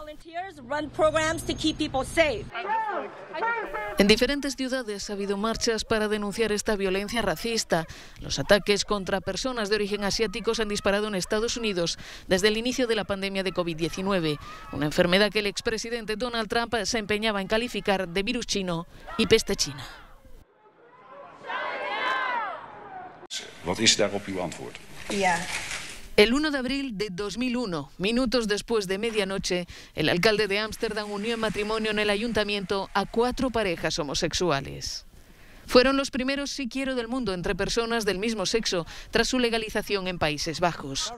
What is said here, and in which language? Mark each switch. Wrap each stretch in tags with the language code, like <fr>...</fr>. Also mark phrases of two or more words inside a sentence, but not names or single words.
<es>En diferentes ciudades ha habido marchas para denunciar esta violencia racista. Los ataques contra personas de origen asiático se han disparado en Estados Unidos desde el inicio de la pandemia de COVID-19, una enfermedad que el expresidente Donald Trump se empeñaba en calificar de virus chino y peste china.</es> <nl>Wat is daarop uw antwoord?</nl> <es>El 1 de abril de 2001, minutos después de medianoche, el alcalde de Ámsterdam unió en matrimonio en el ayuntamiento a 4 parejas homosexuales. Fueron los primeros sí quiero del mundo entre personas del mismo sexo, tras su legalización en Países Bajos.</es>